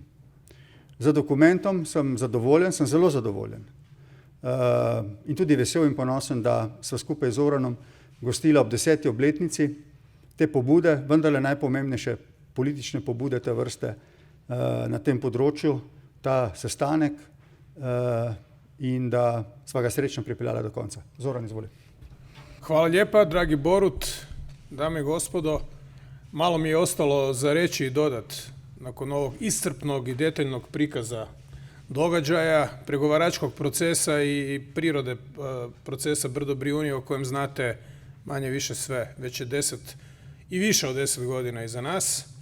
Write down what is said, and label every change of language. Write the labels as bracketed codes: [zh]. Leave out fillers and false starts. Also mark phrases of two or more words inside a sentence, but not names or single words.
[sl] Za dokumentom sem zadovoljen, sem zelo zadovoljen in tudi vesel in ponosen, da sva skupaj z Zoranom gostila ob 10. obletnici te pobude, vendarle najpomembnejše politične pobude te vrste na tem področju, ta sestanek in da sva ga srečno pripeljala do konca. Zoran, izvoli. [hr] Hvala lijepa, dragi Borut, dame i gospodo. Malo mi je ostalo za reći i dodat nakon ovog iscrpnog i detaljnog prikaza događaja, pregovaračkog procesa i prirode procesa Brdo-Brijuni o kojem znate manje više sve, već je 10 i više od 10 godina iza nas.